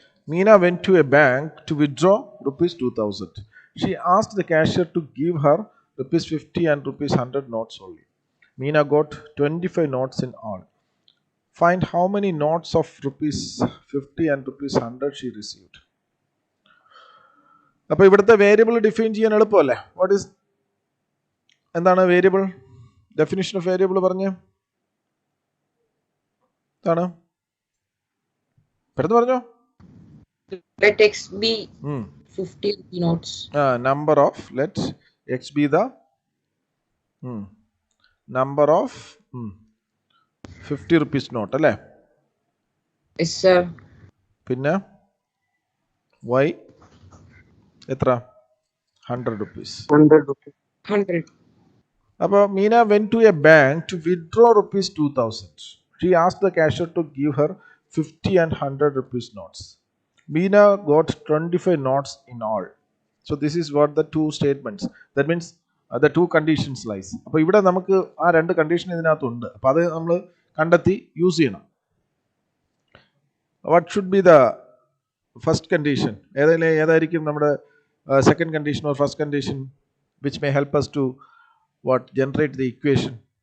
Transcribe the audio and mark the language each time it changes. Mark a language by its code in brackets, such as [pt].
[en] Meena went to a bank to withdraw rupees 2000. She asked the cashier to give her rupees 50 and rupees 100 notes only. Meena got 25 notes in all. Find how many notes of rupees 50 and rupees 100 she received. [ml] അപ്പോൾ ഇവിടുത്തെ variable define ചെയ്യാൻ എളുപ്പമല്ലേ? [en] what is, [ml] എന്താണ് variable? [en] definition of variable [ml] പറഞ്ഞ് എന്താണ്? പെട്ടെന്ന് പറഞ്ഞോ. [en] Let x be 50 notes. Number of, let x be the number of 50 rupees note, [ml] അല്ലേ? [en] Yes sir. [ml] പിന്നെ y എത്ര? [en] 100 rupees. 100. [ml] അപ്പോൾ [en] Meena went to a bank to withdraw rupees 2000. She asked the cashier to give her 50 and 100 rupees notes. Meena got 25 notes in all. So this is what the two statements. That means the two conditions lies. [ml] അപ്പോൾ ഇവിടെ നമുക്ക് ആ രണ്ട് condition ഇതിനകത്തുണ്ട്. അപ്പോൾ അത് നമ്മൾ കണ്ടെത്തി യൂസ് ചെയ്യണം. [en] What should be the first condition? [ml] ഏതായിരിക്കും നമ്മുടെ [en] Second condition or first condition which may help us to what generate the equation?